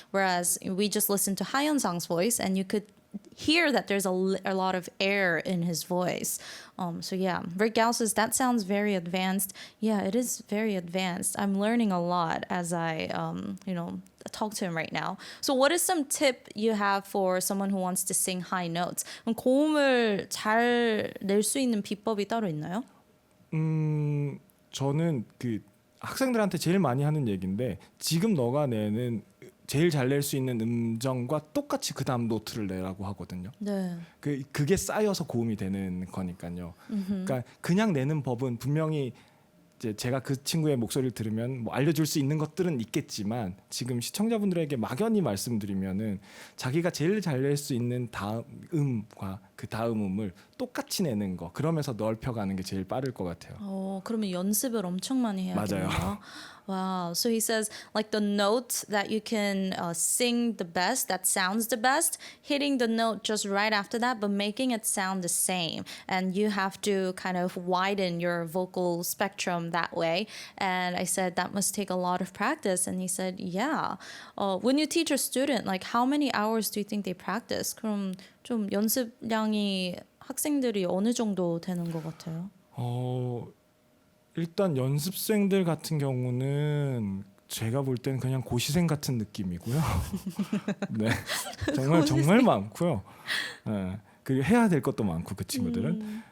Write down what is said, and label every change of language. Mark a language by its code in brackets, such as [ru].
[en] Whereas we just listened to Haeun Sang's voice, and you could hear that there's a lot of air in his voice. So yeah, Rick Gao says that sounds very advanced. Yeah, it is very advanced. I'm learning a lot as I, talk to him right now. So what is some tip you have for someone who wants to sing high notes? [ko] 그럼 고음을 잘 낼 수 있는 비법이 따로 있나요? 저는 그 학생들한테 제일 많이 하는 얘기인데 지금 너가 내는 제일 잘 낼 수 있는 음정과 똑같이 그 다음 노트를 내라고 하거든요. 네. 그게 쌓여서 고음이 되는 거니까요. 그러니까 그냥 내는 법은 분명히 이제 제가 그 친구의 목소리를 들으면 뭐 알려줄 수 있는 것들은 있겠지만 지금 시청자분들에게 막연히 말씀드리면은 자기가 제일 잘 낼 수 있는 다음 음과 그 다음 음을 똑같이 내는 거, 그러면서 넓혀가는 게 제일 빠를 것 같아요. 그러면 연습을 엄청 많이 해야겠네요. 맞아요. [en] Wow. So he says like the note that you can sing the best, that sounds the best, hitting the note just right after that, but making it sound the same. And you have to kind of widen your vocal spectrum that way. And I said that must take a lot of practice. And he said, yeah. When you teach a student, like how many hours do you think they practice? [ko] 그럼 좀 연습량이 학생들이 어느 정도 되는 것 같아요? 일단 연습생들 같은 경우는 제가 볼 때는 그냥 고시생 같은 느낌이고요. 네, 정말 많고요. 네, 그리고 해야 될 것도 많고 그 친구들은.